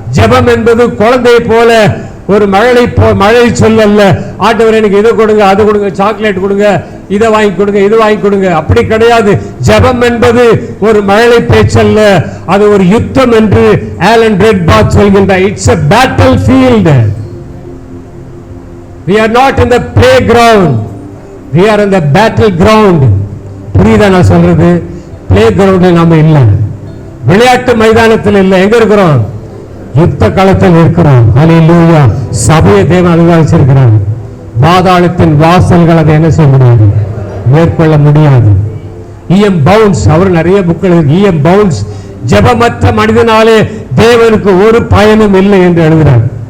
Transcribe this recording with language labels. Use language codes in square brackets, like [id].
[ta] ஜபம் என்பது குழந்தை போல ஒரு மழை சொல்லல்ல. ஆண்டவர் எனக்கு இதை கொடுங்க, அது கொடுங்க, சாக்லேட் கொடுங்க, இதை வாங்கி கொடுங்க, இது வாங்கி கொடுங்க. அப்படி கிடையாது. ஜபம் என்பது ஒரு மழை பேச்சல்ல, அது ஒரு யுத்தம் என்று ஆலன் ரெட் பாத் சொல்கின்றார். [en] It's a battlefield. We are not in the playground, we are in the battleground. [ta] புரியுதா நான் சொல்றது? பிளே கிரவுண்ட்ல நாம இல்ல, விளையாட்டு மைதானத்தில் இல்ல. எங்க இருக்கிறோம்? யுத்த களத்தில் இருக்கிறோம். அல்லேலூயா. சபையை தேவன் அனுபவிச்சிருக்கிறார். பாதாளத்தின் வாசல்கள் அதை என்ன செய்ய முடியாது, மேற்கொள்ள முடியாது. இஎம் பவுன்ஸ், அவர் நிறைய புக்கள், இஎம் பவுன்ஸ், ஜபமற்ற மனிதனாலே தேவனுக்கு ஒரு பயனும் இல்லை என்று எழுதுகிறார்.